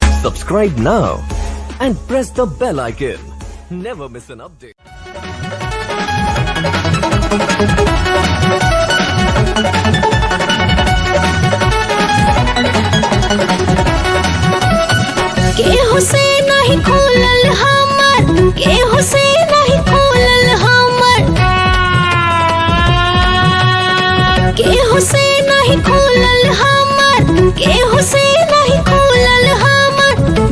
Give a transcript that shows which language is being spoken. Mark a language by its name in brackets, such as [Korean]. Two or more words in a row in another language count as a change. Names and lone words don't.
[English] Subscribe now and press the bell icon. Never miss an update. [Bhojpuri] केहू से नहीं खोलल हमर, केहू से नहीं खोलल हमर, केहू से नहीं खोलल हमर, केहू से नहीं खोलल हमर।